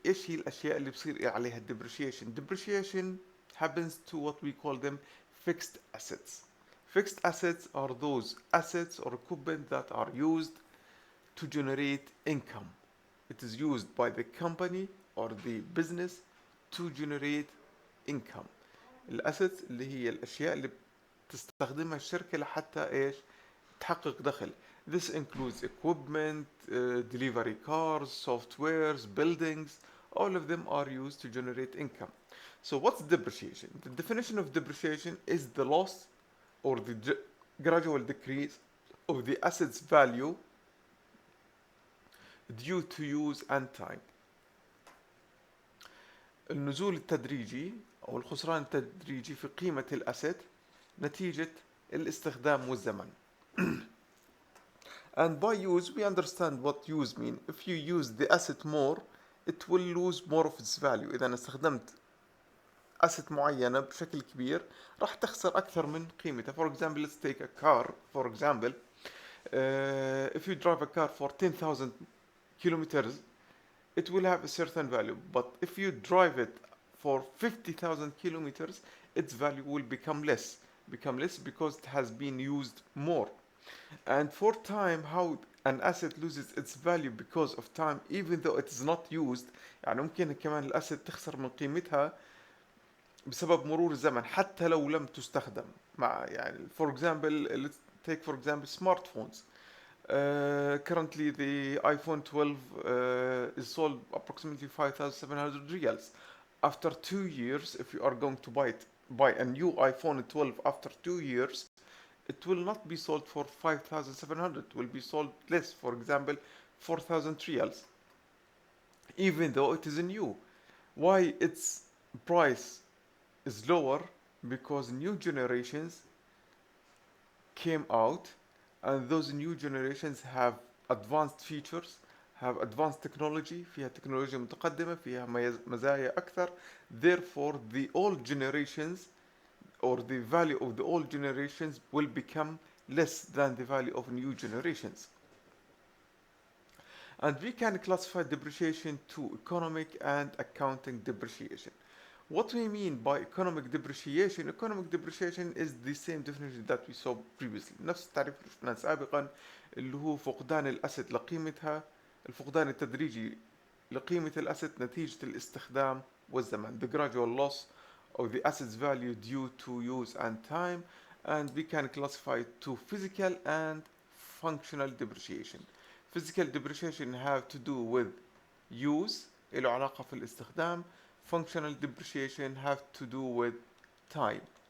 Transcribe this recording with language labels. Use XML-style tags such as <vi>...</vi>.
<ar>ايش هي الاشياء اللي بصير عليها</ar> <en>depreciation؟ Depreciation happens to what we call them fixed assets. Fixed assets are those assets or equipment that are used to generate income. It is used by the company or the business to generate income.</en> <ar>الاسيتس اللي هي الاشياء اللي تستخدمها الشركة لحتى ايش؟ تحقق دخل.</ar> <en>This includes equipment, delivery cars, softwares, buildings. All of them are used to generate income. So what's depreciation? The definition of depreciation is the loss or the gradual decrease of the asset's value due to use and time.</en> <ar>النزول التدريجي أو الخسران التدريجي في قيمة الأسيت نتيجة الاستخدام والزمن.</ar> <en>And by use, we understand what use mean. If you use the asset more, it will lose more of its value.</en> <ar>إذا استخدمت asset معينة بشكل كبير راح تخسر أكثر من قيمتها.</ar> <en>For example, let's take a car. For example, if you drive a car for 10,000 kilometers, it will have a certain value. But if you drive it for 50,000 kilometers, its value will become less because it has been used more. And for time, how an asset loses its value because of time even though it is not used.</en> <ar>يعني ممكن كمان الاسيت تخسر من قيمتها بسبب مرور الزمن حتى لو لم تستخدم. مع يعني</ar> <en>for example, let's take for example smartphones. Currently the iPhone 12 is sold approximately 5,700 riyals. After 2 years, if you are going to buy a new iPhone 12 after 2 years, it will not be sold for 5,700. It will be sold less, for example 4,000 riyals, even though it is new. Why its price is lower? Because new generations came out, and those new generations have advanced features, have advanced technology،</en> <ar>فيها تكنولوجيا متقدمة، فيها مزايا أكثر.</ar> <en>Therefore the old generations or the value of the old generations will become less than the value of new generations. And we can classify depreciation to economic and accounting depreciation. What we mean by economic depreciation is the same definition that we saw previously.</en> <ar>نفس التعريف اللي شفناه سابقا، اللي هو فقدان الأسد لقيمتها، الفقدان التدريجي لقيمة الأسد نتيجة الاستخدام والزمن.</ar> <en>The gradual loss of the asset's value due to use and time. And we can classify it to physical and functional depreciation. Physical depreciation have to do with use،</en> <ar>له علاقة في الاستخدام.</ar> <en>Functional depreciation have to do with time.</en>